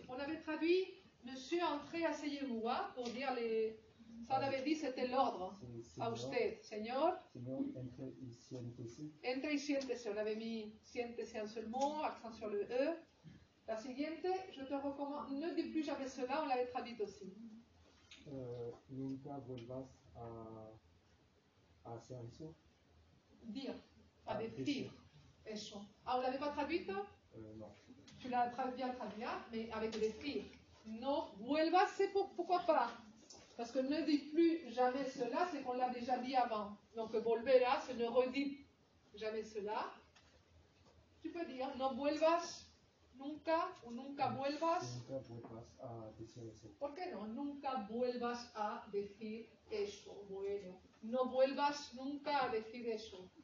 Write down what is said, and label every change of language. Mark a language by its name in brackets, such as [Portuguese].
[French] On avait traduit Monsieur, entrez, asseyez-vous, hein, pour dire les. Ça, on avait dit, c'était l'ordre. [Spanish] A usted, señor. Señor, entre y siéntese. Entre y siéntese. [French] On avait mis siéntese un seul mot, accent sur le E. [Spanish] La siguiente, [French] je te recommande, ne dis plus jamais cela, on l'avait traduite aussi. [Spanish] Nunca vuelvas a hacer eso. [French] Dire, à [Spanish] decir. Eso. [French] Ah, on l'avait pas traduite? Non. Tu l'as bien traduit, mais avec decir. [Spanish] No vuelvas, [French] c'est pourquoi pas? Parce que ne dis plus jamais cela, c'est qu'on l'a déjà dit avant. Donc volverá, c'est ne redis jamais cela. Tu peux dire [Spanish] no vuelvas nunca [French] ou [Spanish] nunca vuelvas. Nunca vuelvas a decir eso. ¿Por qué no? Nunca vuelvas a decir eso. Bueno, no vuelvas nunca a decir eso.